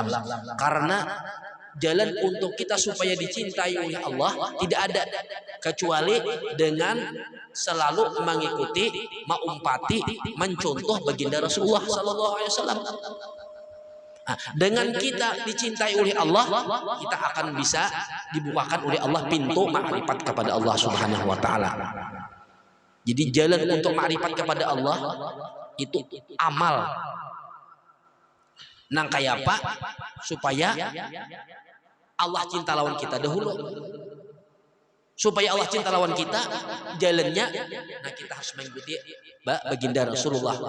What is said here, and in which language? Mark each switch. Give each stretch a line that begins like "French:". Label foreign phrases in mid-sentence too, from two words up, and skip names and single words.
Indonesian: Karena jalan untuk kita supaya dicintai oleh Allah tidak ada kecuali dengan selalu mengikuti, mengumpati, mencontoh baginda Rasulullah
Arabic: صلى الله عليه وسلم.
Indonesian: Dengan kita dicintai oleh Allah, kita akan bisa dibukakan oleh Allah pintu makrifat kepada Allah
Arabic: سبحانه وتعالى.
Indonesian: Jadi jalan untuk makrifat kepada Allah itu amal.
Banjar: Nang kayak apa? Supaya Allah cinta lawan kita dahulu. Supaya Allah cinta lawan kita, jalannya nah kita harus mengikuti baginda Rasulullah.